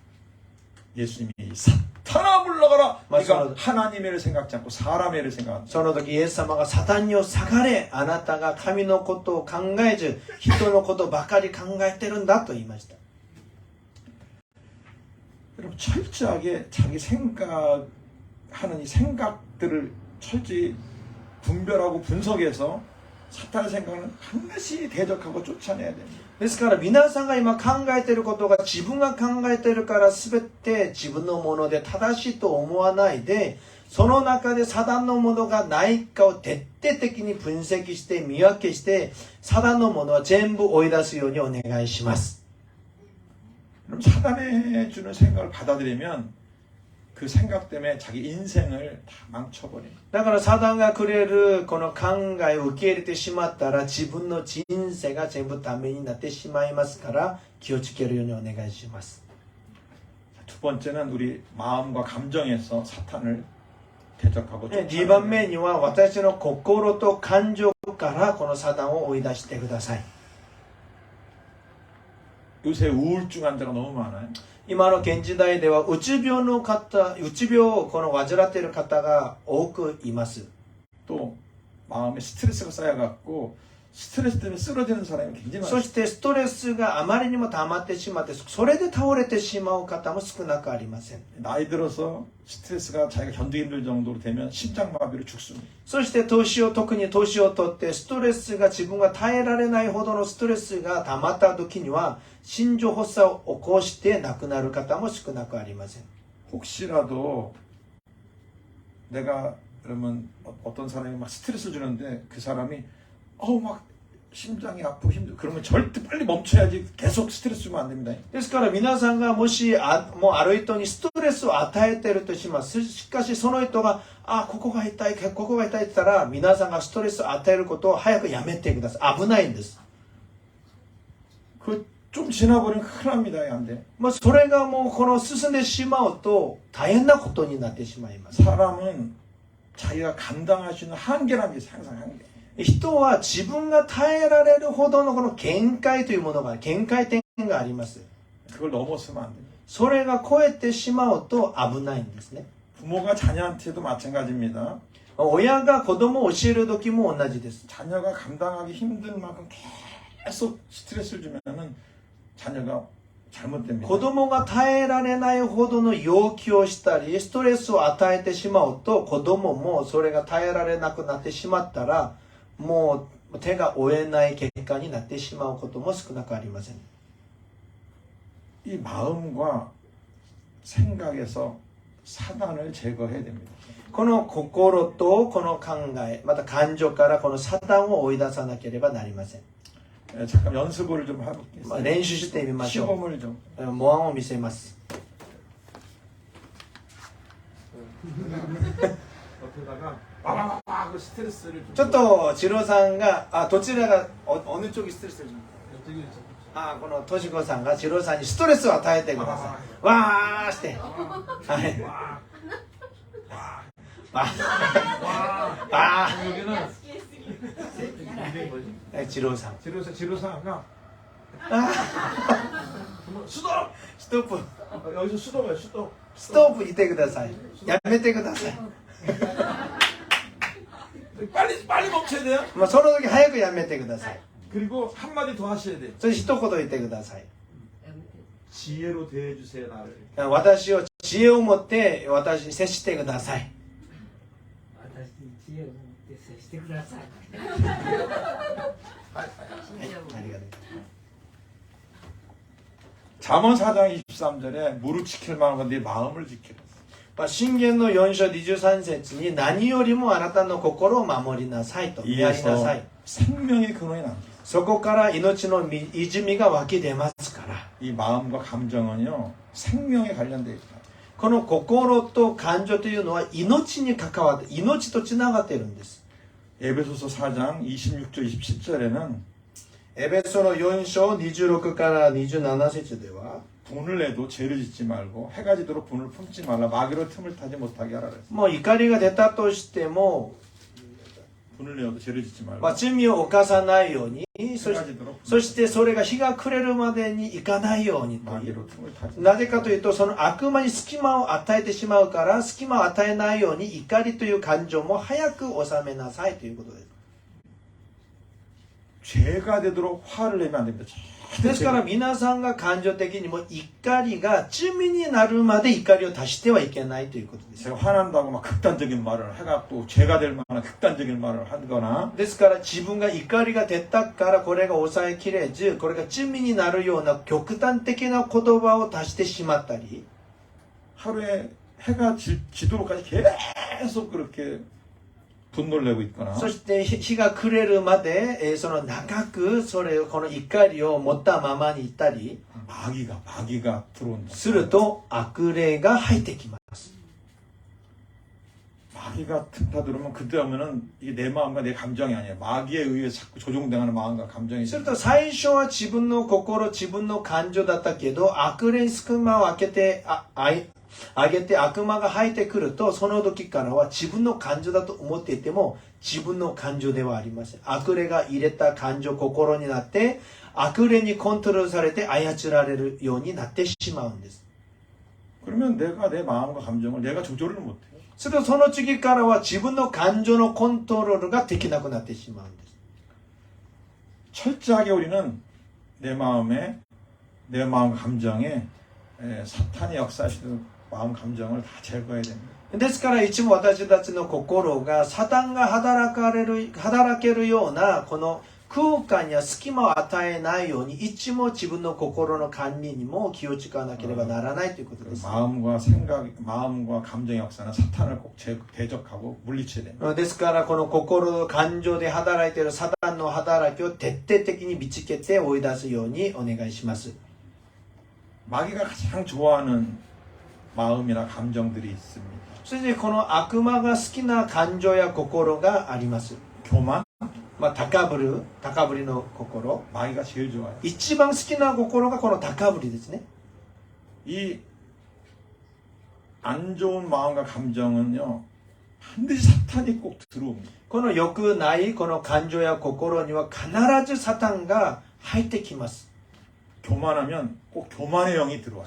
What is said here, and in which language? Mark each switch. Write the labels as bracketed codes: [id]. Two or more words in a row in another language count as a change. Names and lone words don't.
[ko] 예수님이 사탄아 물러가라. 맞아. 네가 하나님의 일을 생각지 않고 사람의 일을 생각한다. [ja] その時イエス様がサタンに下がれ、あなたが神のことを考えず人のことばかり考えてるんだと言いました。 [ko] 여러분 철저하게 자기 생각하는 이 생각들을 철저히 분별하고 분석해서 사탄의 생각은 반드시 대적하고 쫓아내야 됩니다. [ja] ですから皆さんが今考えていることが自分が考えているから全て自分のもので正しいと思わないで、その中でサタンのものがないかを徹底的に分析して見分けしてサタンのものは全部追い出すようにお願いします。 [ko] 그럼 사단의 주는 생각을 받아들이면 그 그 생각 때문에 자기 인생을 다 망쳐버립니다. [ja] だからサタンがくれるこの考えを受け入れてしまったら自分の人生が全部ダメになってしまいますから気をつけるようにお願いします。 [ko] 두 번째는 우리 마음과 감정에서 사탄을 대적하고 [ja] 2 番目には私の心と感情からこのサタンを追い出してください。 [ko] 요새 우울증 환자가 너무 많아요. [ja] 今の現時代ではうつ病をこの患っている方が多くいます。 [ko] 또 마음에 스트레스가 쌓여갖고 스트레스 때문에 쓰러지는 사람이 굉장히 [ja] そ [ko] 많아요. [ja] してストレスがあまりにも溜まってしまってそれで倒れてしまう方も少なくありません。 [ko] 나이 들어서 스트레스가 자기가 견디기 힘들 정도로 되면 심장마비로 죽습니다. [ja] そして特に年を取ってストレスが自分が耐えられないほどのストレスが溜まった時には心臓発作を起こして亡くなる方も少なくありません。 [ko] 혹시라도 내가 그러면 어떤 사람이 막 스트레스를 주는데 그 사람이 막 심장이 아프고 힘들고 그러면 절대 빨리 멈춰야지 계속 스트레스 주면 안 됩니다. [ja] ですから皆さんがもしもうある人にストレスを与えているとします。しかしその人がここが痛いって言ったら皆さんがストレスを与えることを早くやめてください。危ないんです。 [ko] 그 좀 지나버리면 큰일 납니다. 안 돼. [ja] それがもうこの進んでしまうと大変なことになってしまいます。 [ko] 사람은 자기가 감당할 수 있는 한계라는 게 항상 한계. [ja] 人は自分が耐えられるほどのこの限界というものが限界点があります。 [ko] 그걸 넘어서면 안 됩니다. [ja] それが超えてしまうと危ないんですね。 [ko] 부모가 자녀한테도 마찬가지입니다. [ja] 親が子供を教える時も同じです。 [ko] 자녀가 감당하기 힘든 만큼 계속 스트레스를 주면은 자녀가 잘못됩니다. [ja] 子供が耐えられないほどの要求をしたりストレスを与えてしまうと子供もそれが耐えられなくなってしまったらもう手が負えない結果になってしまうことも少なくありません。 [ko] 이 마음과 생각에서 사단을 제거해야 됩니다. [ja] この心とこの考えまた感情からこのサタンを追い出さなければなりません。 [ko] 잠깐 연습을 좀 해볼게요. [ja] 練習してみましょ [ko] 시범을 좀. [ja] う。模範を見せます。 [ko] 옆에다가 와와와 그 스트레스를 좀. [ja] ちょっとチロさんがどちらが [ko] 어느 쪽이 스트레스를 줍니까? [ja] このトシコさんがチロさんにストレスを与えてください。わーして。はい。 [ko] 여기는 지로상. 지로상가. 수도. 스톱. 여기서 수도가 수도. 스톱 이때 [ja] ください. 야메테ください. [ko] 빨리 멈춰야 돼요. [ja] その時早くやめてください. [ko] 그리고 한 마디 더 하셔야 돼. [ja] そして一言言ってください. [ko] 지혜로 대해 주세요 나를. [ja] 私を知恵を持って私に接してください. 私に知恵を持って接してください。はい、ありがとう. [ko] 잠언 4장 23절에 무릇 지킬 만한 네 마음을 지키라. [ja] 箴言の4章23節に何よりもあなたの心を守りなさいとやりなさい. [ko] 생명의 근원이 납니다. [ja] そこから命の泉が湧き出ますから. [ko] 이 마음과 감정은요 생명에 관련되어 있다. [ja] この心と感情というのは命に関わって命とつながっているんです. [ko] 에베소서 4장 26절 27절에는 [ja] エベソの4章26から27節では [ko] 분을 내도 죄를 짓지 말고 해가 지도록 분을 품지 말라 마귀로 틈을 타지 못하게 하라 그랬어요. [ja] もう怒りが出たとしても [ko] 분을 내어도 죄를 짓지 말고 [ja] 罪を犯さないように [ko] 해가 지도록 [ja] そしてそれが日が暮れるまでにいかないようにという [ko] 마귀로 틈을 타지 [ja] なぜかというとその悪魔に隙間を与えてしまうから隙間を与えないように怒りという感情も早く収めなさいということです. [ko] 죄가 되도록 화를 내면 안 됩니다. [ja] ですから皆さんが感情的にも怒りが罪になるまで怒りを足してはいけないということです. [ko] 제가 화난다고 막 극단적인 말을 해갖고 죄가 될 만한 극단적인 말을 하거나 [ja] ですから自分が怒りが出たからこれが抑えきれずこれが罪になるような極端的な言葉を足してしまったり [ko] 하루에 해가 지도록까지 계속 그렇게 분노를 내고 있거나 [ja] そして日が暮れるまでその長くこの怒りを持ったままにいたり [ko] 마귀가 들어온다. [ja] すると悪霊が入ってきます. [ko] 마귀가 틈타 들어오면 그때 하면은 이게 내 마음과 내 감정이 아니에요. 마귀에 의해서 자꾸 조종당하는 마음과 감정이 [ja] すると最初は自分の心、自分の感情だったけど、悪霊に隙間を開けて、上げて悪魔が入ってくると、その時からは自分の感情だと思っていても、自分の感情ではありません。悪霊が入れた感情、心になって、悪霊にコントロールされて操られるようになってしまうんです。 [ko] 그러면 내가 내 마음과 감정을 내가 조절을 못해요. [ja] するとその次からは自分の感情のコントロールができなくなってしまうんです。 [ko] 철저하게 우리는 내 마음과 감정에 사탄이 역사하시는 마음 감정을 다 제거해야 됩니다. [ja] ですからいつも私たちの心がサタンが働けるようなこの空間や隙間を与えないようにいつも自分の心の管理にも気を使わなければならないということです。 [ko] 마음과 감정의 역사는 사탄을 꼭 대적하고 물리쳐야 됩니다. [ja] ですからこの心の感情で働いているサタンの働きを徹底的に見つけて追い出すようにお願いします。 [ko] 마귀가 가장 좋아하는 마음이나 감정들이 있습니다. [ja] そしてこの悪魔が好きな感情や心があります。 [ko] 교만, [ja] 高ぶりの心。 [ko] 마귀가 제일 좋아해요. [ja] 一番好きな心がこの高ぶりですね。 [ko] 이 안 좋은 마음과 감정은요 반드시 사탄이 꼭 들어옵니다. [ja] この良くないこの感情や心には必ずサタンが入ってきます。 [ko] 교만하면 꼭 교만의 영이 들어와요.